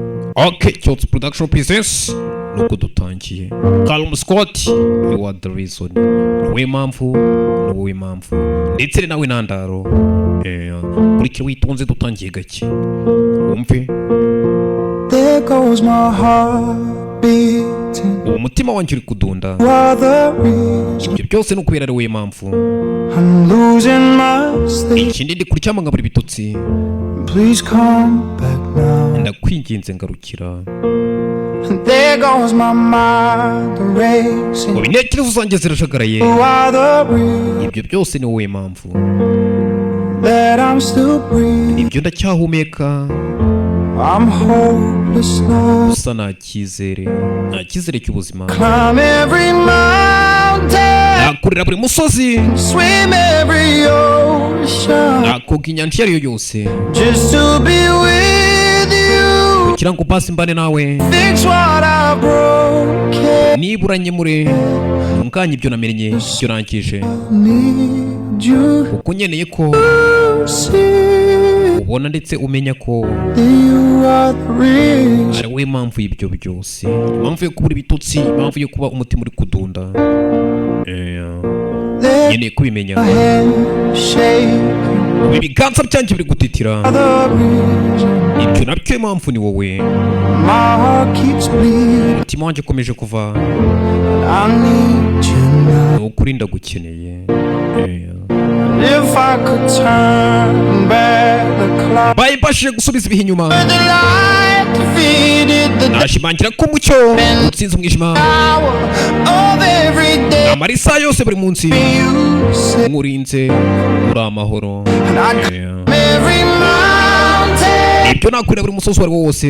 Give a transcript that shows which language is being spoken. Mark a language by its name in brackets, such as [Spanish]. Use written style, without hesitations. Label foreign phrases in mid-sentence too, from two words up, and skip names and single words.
[English] Okay, Kyotsi Production Presents. [Kinyarwanda] Nuko dutangiye. [English] Callum Scott, you are the reason. [Kinyarwanda] Niwe mpamvu, niwe mpamvu. Ndetse nawe ntandaro. Kurikira witonze dutangiye gake. Wumve. [English] There goes my heart beating. [Kinyarwanda] Umutima wanjye uri kudunda. Ibyo byose ni ukubera ariwe mpamvu. [English] I'm losing my sleep. [Kinyarwanda] Ikindi ndi kuryama nkabura ibitotsi. [English] Please come back now. [Kinyarwanda] Ndakwinginze ngarukira. [English] There goes my mind racing. [Kinyarwanda] Intekerezo zanjye zirashagaraye. Ibyo byose ni wowe mpamvu. [English] That I'm still breathing. [Kinyarwanda] Ibyo ndacyahumeka. [English] I'm hopeless now. [Kinyarwanda] Gusa nta cyizere cy'ubuzima. [English] Climb every mountain. [Kinyarwanda] Nakurira buri musozi. [English] Swim every ocean. [Kinyarwanda] Nakoga inyanja iyo yose. [English] Just to be with you. [Kinyarwanda] Kugira ngo pasi mbane nawe. [English] Fix what I broke. [Kinyarwanda] Nibura nyemure. Ntunganye ibyo namenye, ibyo rangije. [English] Need you. [Kinyarwanda] Kuko nkeneye ko ubona ndetse umenya ko ari we mpamvu y'ibyo byose. Impamvu yo kubura ibitotsi, impamvu yo kuba umutima uri kudunda. Nkeneye kubimenya. Ibiganza byanjye biri gutitira. Ibyo nabyo impamvu ni wowe. Umutima wanjye ukomeje kuva. Ni ukuri ndagukeneye. [English] If I could turn back the clock. [Kinyarwanda] Bayibashije gusubiza ibihe inyuma. Nashimangira ko umucyo utsinze umwijima. Amarisa yose buri munsi. Umurinze uri amahoro. Ibyo nakurira buri musozi wari wose.